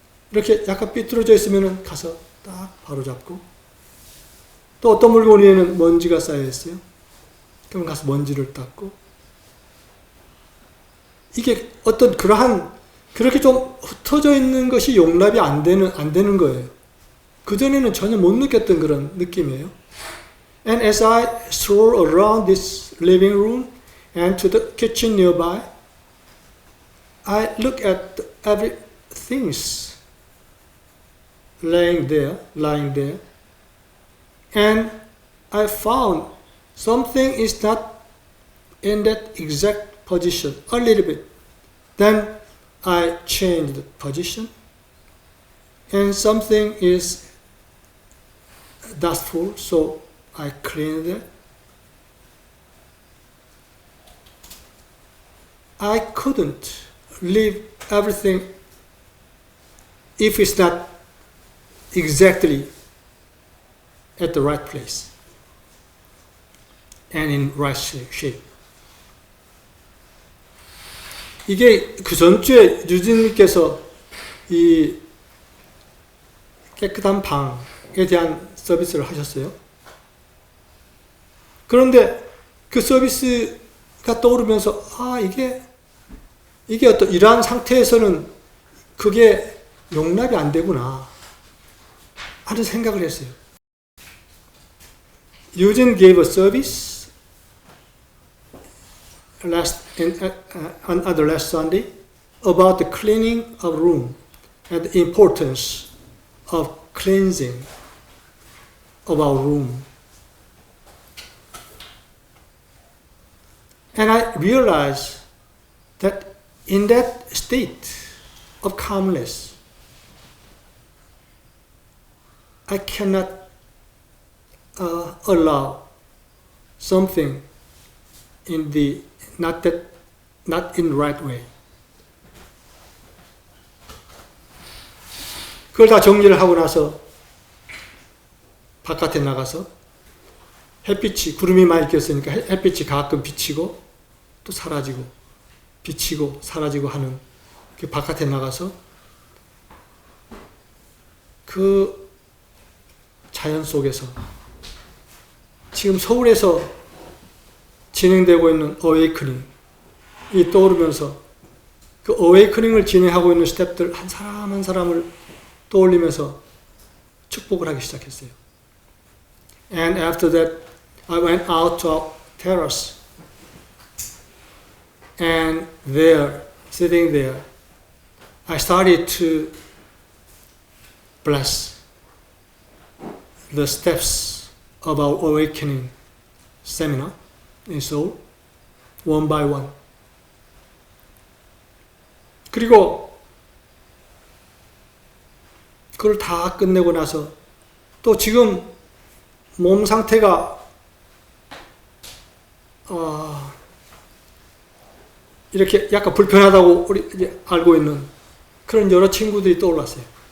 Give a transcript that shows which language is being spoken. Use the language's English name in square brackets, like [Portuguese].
[Korean] 이렇게 약간 삐뚤어져 있으면 가서 딱 바로 잡고 또 어떤 물건 위에는 먼지가 쌓여 있어요. 그럼 가서 먼지를 닦고 이게 어떤 그렇게 좀 흩어져 있는 것이 용납이 안 되는 거예요. 그전에는 전혀 못 느꼈던 그런 느낌이에요. [English] And as I stroll around this living room and to the kitchen nearby, I look at every things lying there, and I found something is not in that exact position, a little bit. Then I changed the position and something is dustful, so I cleaned it. I couldn't leave everything if it's not exactly at the right place and in right shape. [Korean] 이게 그 전주에 유진님께서 이 깨끗한 방에 대한 서비스를 하셨어요. 그런데 그 서비스가 떠오르면서 이게 어떤 이러한 상태에서는 그게 용납이 안 되구나 하는 생각을 했어요. [English] Eugene gave a service on the last Sunday about the cleaning of room and the importance of cleansing of our room. And I realized that in that state of calmness, I cannot allow something in the not in the right way. [Korean] 그걸 다 정리를 하고 나서 바깥에 나가서 햇빛이 구름이 많이 꼈으니까 햇빛이 가끔 비치고 또 사라지고 비치고 사라지고 하는 그 바깥에 나가서 그 자연 속에서 지금 서울에서 진행되고 있는 어웨이크닝이 떠오르면서 그 어웨이크닝을 진행하고 있는 스태프들 한 사람 한 사람을 떠올리면서 축복을 하기 시작했어요. [English] And after that, I went out to our terrace, and there, sitting there, I started to bless the steps of our awakening seminar in Seoul, one by one. [Korean] 그리고 그걸 다 끝내고 나서 또 지금 몸 상태가 이렇게 약간 불편하다고 우리 이제 알고 있는 그런 여러 친구들이 떠올랐어요.